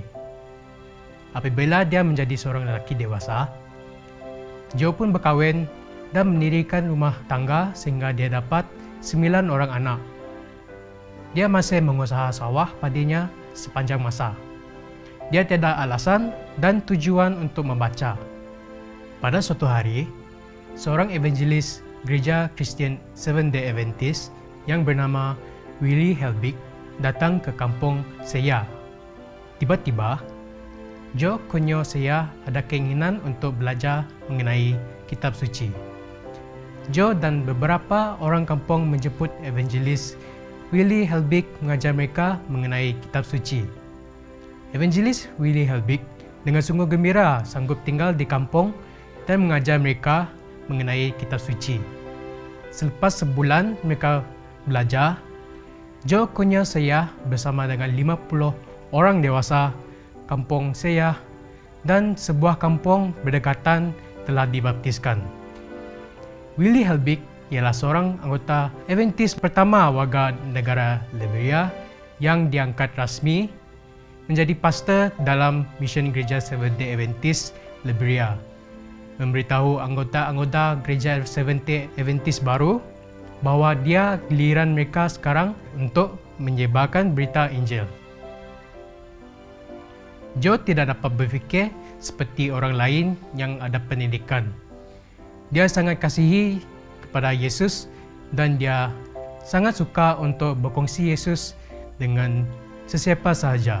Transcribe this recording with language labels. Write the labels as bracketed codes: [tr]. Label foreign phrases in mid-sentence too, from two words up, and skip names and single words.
[ms] Apabila dia menjadi seorang lelaki dewasa, Joe pun berkahwin dan mendirikan rumah tangga sehingga dia dapat 9 orang anak. Dia masih mengusaha sawah padinya sepanjang masa. Dia tiada alasan dan tujuan untuk membaca. Pada suatu hari, seorang evangelis Gereja Kristian Seventh-day Adventist yang bernama Willie Helbig datang ke kampung saya. Tiba-tiba, Joe konyo saya ada keinginan untuk belajar mengenai kitab suci. Joe dan beberapa orang kampung menjemput evangelis Willie Helbig mengajar mereka mengenai kitab suci. Evangelis Willie Helbig dengan sungguh gembira sanggup tinggal di kampung dan mengajar mereka mengenai kitab suci. Selepas sebulan mereka belajar, Joe konyo saya bersama dengan 50 orang dewasa kampung saya dan sebuah kampung berdekatan telah dibaptiskan. Willie Helbig ialah seorang anggota Adventist pertama warga negara Liberia yang diangkat rasmi menjadi pastor dalam misi Gereja Seventh-day Adventist Liberia, memberitahu anggota-anggota Gereja Seventh-day Adventist baru bahawa dia giliran mereka sekarang untuk menyebarkan berita Injil. Joe tidak dapat berfikir seperti orang lain yang ada pendidikan. Dia sangat kasihi kepada Yesus dan dia sangat suka untuk berkongsi Yesus dengan sesiapa sahaja.